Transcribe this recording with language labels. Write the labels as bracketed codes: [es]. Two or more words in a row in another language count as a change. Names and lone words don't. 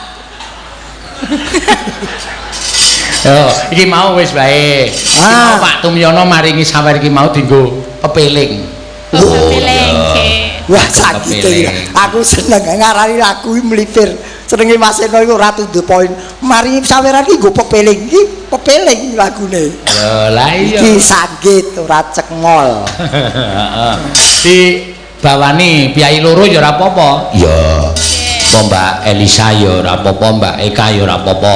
[jv] Yo, iki mau wis wae. Pak Tumyono maringi sawer iki mau dienggo pepeling. Pepeling. Wah, sakit. Aku seneng ngarani lagu iki mlipir. Senenge Mas Eno iku ora [en] to the point. [jv] Maringi saweran iki nggo pepeling. Iki pepeling lagune. Lah iya. Iki sanggit ora cekmol. Heeh. Di bawani piyai loro ya ora apa-apa. Ya. Apa Mbak Elisa ya ora apa-apa, Mbak Eka ya ora apa-apa.